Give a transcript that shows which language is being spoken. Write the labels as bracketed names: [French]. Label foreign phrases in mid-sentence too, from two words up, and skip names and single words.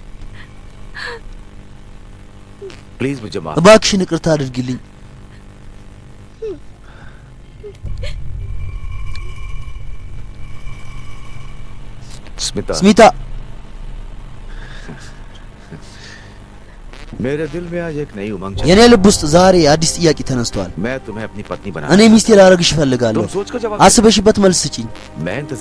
[Hindi] प्लीज मुझे माफ [Amharic] እባክሽን ይቅርታ አድርጊልኝ። ስሚታ [Hindi] मेरे दिल में आज एक नई उमंग [Amharic] የኔ ልብ ውስጥ ዛሬ አዲስ ጥያቄ ተነስቷል። [Hindi] मैं तुम्हें अपनी पत्नी बना [Amharic] እኔ ሚስቴ ላደርግሽ እፈልጋለሁ። አስበሽበት መልስ ስጪኝ። [Hindi] मैं इंतजार